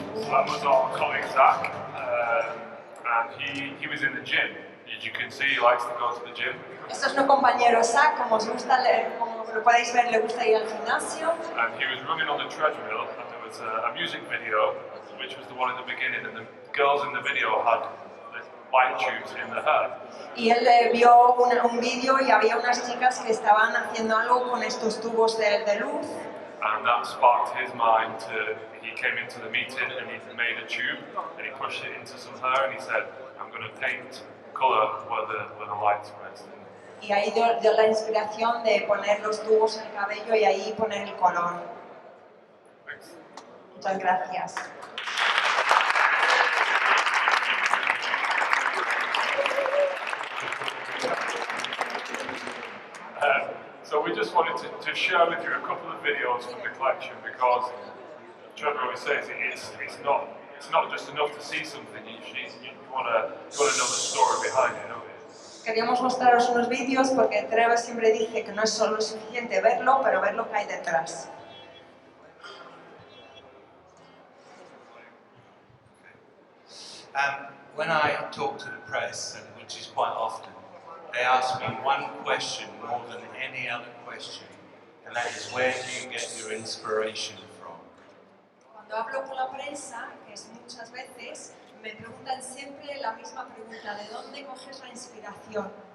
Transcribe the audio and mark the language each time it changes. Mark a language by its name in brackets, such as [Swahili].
[English] That was our colleague Zach, and he was in the gym. As you can see, he likes to go to the gym. [Spanish] Este es un compañero Zach, como lo podéis ver, le gusta ir al gimnasio. [English] And he was running on the treadmill, and there was a music video, which was the one in the beginning, and the girls in the video had light tubes in their hair. [Spanish] Y él vio un vídeo y había unas chicas que estaban haciendo algo con estos tubos de luz. [English] and that sparked his mind to, he came into the meeting and he made a tube and he pushed it into some hair and he said, I'm going to paint colour where the light's pressed. [Spanish] Y ahí dio la inspiración de poner los tubos en el cabello y ahí poner el color. [English] Thanks. [Spanish] Muchas gracias. [English] So we just wanted to share with you a couple of videos from the collection because Trevor always says it's not just enough to see something. You want to know the story behind it, don't you? [Spanish] Queríamos mostraros unos vídeos porque Trevor siempre dice que no es solo suficiente verlo, pero ver lo que hay detrás. [English] When I talk to the press, which is quite often, they ask me one question more than any other question, and that is, where do you get your inspiration from? [Spanish] Cuando hablo con la prensa, que es muchas veces, me preguntan siempre la misma pregunta, ¿de dónde coges la inspiración?